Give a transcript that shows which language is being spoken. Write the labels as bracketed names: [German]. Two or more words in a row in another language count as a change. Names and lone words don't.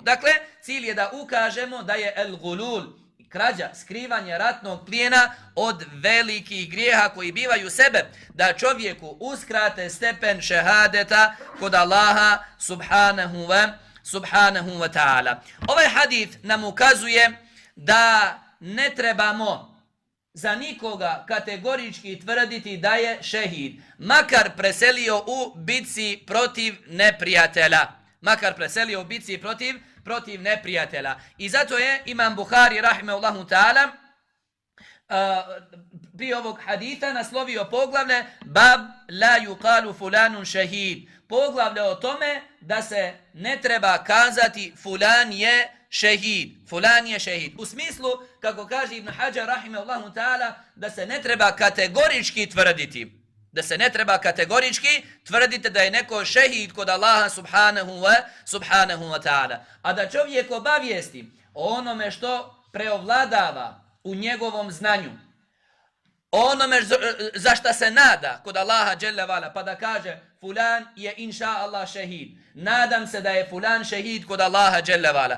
[Bosnian] Dakle, cilj je da ukažemo da je el-gulul, krađa, skrivanje ratnog plijena od velikih grijeha koji bivaju sebe da čovjeku uskrate stepen šehadeta kod Allaha [Arabic] سبحانه وتعالى. [Bosnian] Ovaj hadith nam ukazuje da ne trebamo za nikoga kategorički tvrditi da je šehid, makar preselio u bitci protiv neprijatelja. Makar preselio u bitci protiv neprijatelja. I zato je Imam Buhari [Arabic] رحمه الله تعالى [Bosnian] prije ovog haditha naslovio poglavlje [Arabic] باب لا يقال فلان شهيد. [Bosnian] Poglavlje o tome da se ne treba kazati fulan je šehid. Fulan je šehid. U smislu, kako kaže Ibn Hajar [Arabic] رحمه الله تعالى, [Bosnian] da se ne treba kategorički tvrditi. Da se ne treba kategorički tvrditi da je neko šehid kod Allaha [Arabic] سبحانه وتعالى. [Bosnian] A da čovjek obavijesti o onome što preovladava u njegovom znanju, onome za šta se nada kod Allaha [Arabic] جل وعلا, [Bosnian] pa da kaže fulan je [Arabic] إن شاء الله [Bosnian] šehid. Nadam se da je fulan šehid kod Allaha [Arabic] جل وعلا.